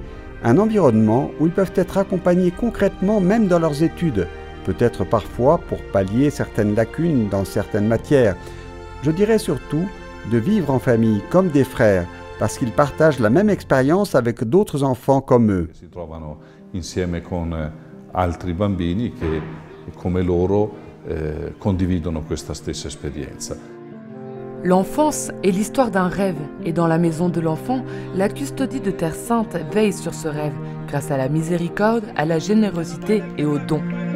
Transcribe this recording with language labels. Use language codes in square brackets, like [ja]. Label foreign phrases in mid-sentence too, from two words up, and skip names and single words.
[fr] Un environnement où ils peuvent être accompagnés concrètement même dans leurs études, peut-être parfois pour pallier certaines lacunes dans certaines matières. Je dirais surtout de vivre en famille comme des frères, parce qu'ils partagent la même expérience avec d'autres enfants comme eux. [it] Si trovano insieme con altri bambini che come loro condividono questa stessa esperienza. [fr] L'enfance est l'histoire d'un rêve, et dans la maison de l'enfant, la Custodie de Terre Sainte veille sur ce rêve, grâce à la miséricorde, à la générosité et au don.